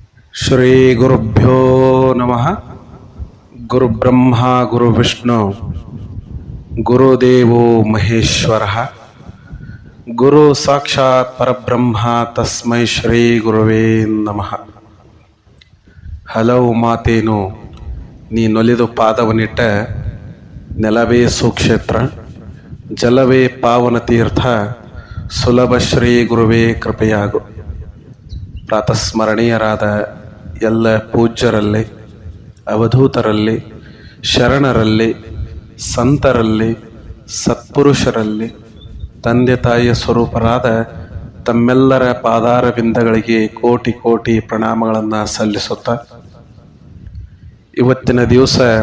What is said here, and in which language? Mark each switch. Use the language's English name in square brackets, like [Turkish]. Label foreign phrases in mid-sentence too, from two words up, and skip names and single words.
[Sanskrit] ಶ್ರೀ ಗುರುಭ್ಯೋ ನಮಃ. ಗುರು ಬ್ರಹ್ಮ ಗುರು ವಿಷ್ಣು ಗುರುದೇವೋ ಮಹೇಶ್ವರ. ಗುರು ಸಾಕ್ಷಾತ್ ಪರಬ್ರಹ್ಮ ತಸ್ಮೈ ಶ್ರೀ ಗುರುವೇ ನಮಃ. [Kannada] ಹಲವು ಮಾತೇನು ನೀ ನೊಲಿದು ಪಾದವನಿಟ್ಟ ನೆಲವೇ ಸುಕ್ಷೇತ್ರ, ಜಲವೇ ಪಾವನ ತೀರ್ಥ, ಸುಲಭ ಶ್ರೀ ಗುರುವೇ ಕೃಪೆಯಾಗು. ಪ್ರಾತಸ್ಮರಣೀಯರಾದ ಎಲ್ಲ ಪೂಜ್ಯರಲ್ಲಿ, ಅವಧೂತರಲ್ಲಿ, ಶರಣರಲ್ಲಿ, ಸಂತರಲ್ಲಿ, ಸತ್ಪುರುಷರಲ್ಲಿ, ತಂದೆ ತಾಯಿಯ ಸ್ವರೂಪರಾದ ತಮ್ಮೆಲ್ಲರ ಪಾದಾರವಿಂದಗಳಿಗೆ ಕೋಟಿ ಕೋಟಿ ಪ್ರಣಾಮಗಳನ್ನು ಸಲ್ಲಿಸುತ್ತಾ, ಇವತ್ತಿನ ದಿವಸ